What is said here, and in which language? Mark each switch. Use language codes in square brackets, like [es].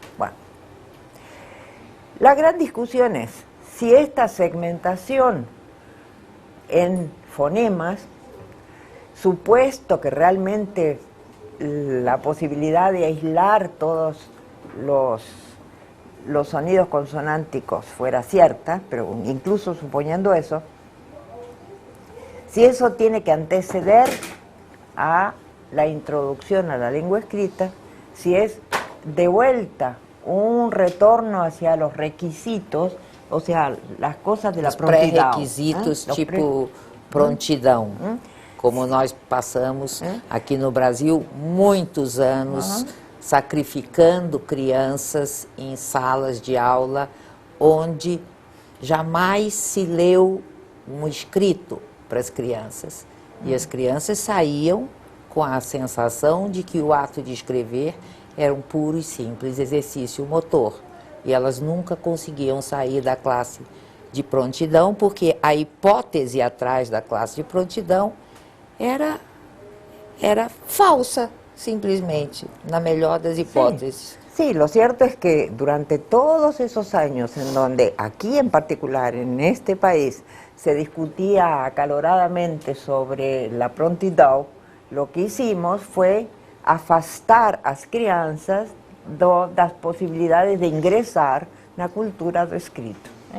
[es] Bueno, la gran discusión es si esta segmentación en fonemas, supuesto que realmente la posibilidad de aislar todos los sonidos consonánticos fuera cierta, pero incluso suponiendo eso, si eso tiene que anteceder a la introducción a la lengua escrita, si es de vuelta un retorno hacia los requisitos, o sea, las cosas de la prontidão. [pt] Pré-requisitos, tipo prontidão. Como nós passamos aqui no Brasil muitos anos sacrificando crianças em salas de aula onde jamais se leu um escrito para as crianças. E as crianças saíam com a sensação de que o ato de escrever era um puro e simples exercício motor. E elas nunca conseguiam sair da classe de prontidão, porque a hipótese atrás da classe de prontidão era falsa, simplesmente, na melhor das hipóteses. [es] Sí, lo cierto es que durante todos esos años en donde aquí en particular, en este país, se discutía acaloradamente sobre la prontidão, lo que hicimos fue [pt] afastar as crianças das posibilidades de ingresar na cultura do escrito.